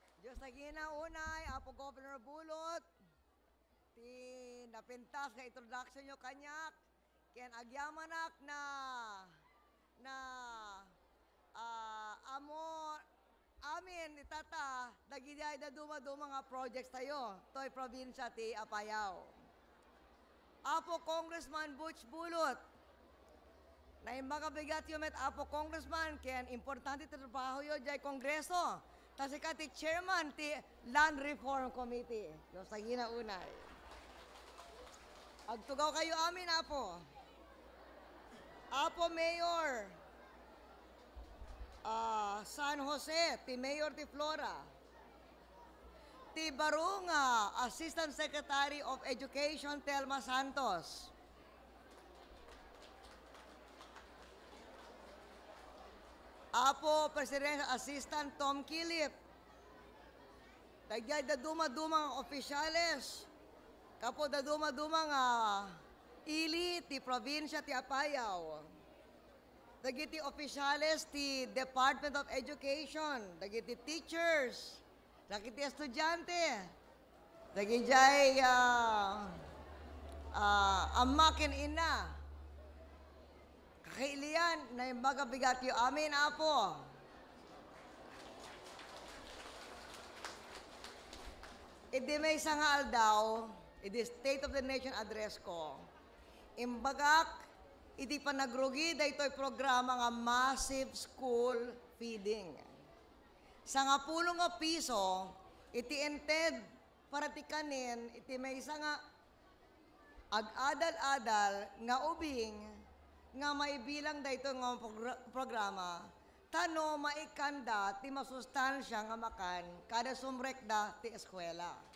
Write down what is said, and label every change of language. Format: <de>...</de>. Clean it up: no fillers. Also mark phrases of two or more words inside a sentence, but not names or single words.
<ilo>Diyos na ginaunay, Apo Governor Bulot, ti napintas nga introduction nyo kanyak, ken agyamanak na amin itata, nagiday na duma-duma nga projects tayo, to'y probinsya ti Apayao. Apo Congressman Butch Bulot, na imbagabigat yung met Apo Congressman, ken importante ti trabaho yun jay Kongreso, kasi ka ti chairman ti Land Reform Committee. Yung sa ginaunay. Agtugaw kayo amin, Apo. Apo Mayor San Jose, ti Mayor ti Flora. Ti Barunga,</ilo> <en>Assistant Secretary of Education, Telma Santos. Apo Presidential Assistant Tom Kilip.</en> <ilo>Tagyay da duma-dumang opisyales. Kapo da duma-dumang ili ti probinsya ti Apayao. Dagiti opisyales ti Department of Education. Dagiti teachers. Dagiti estudyante. Dagiti amakin ina. Kakailian na yung magabigat yung amin, Apo. Idi may sangal daw, idi State of the Nation address ko. Imbagak, idi pa nagrugi, da ito'y programa nga</ilo> <en>massive school feeding.</en> <ilo>Sa nga pulong nga piso, iti ented para ti kanin, iti may isa nga ag-adal-adal nga ubing, nga maibilang da ito nga programa, tano maikanda ti masustansya nga makan kada sumrekda ti eskwela.</ilo>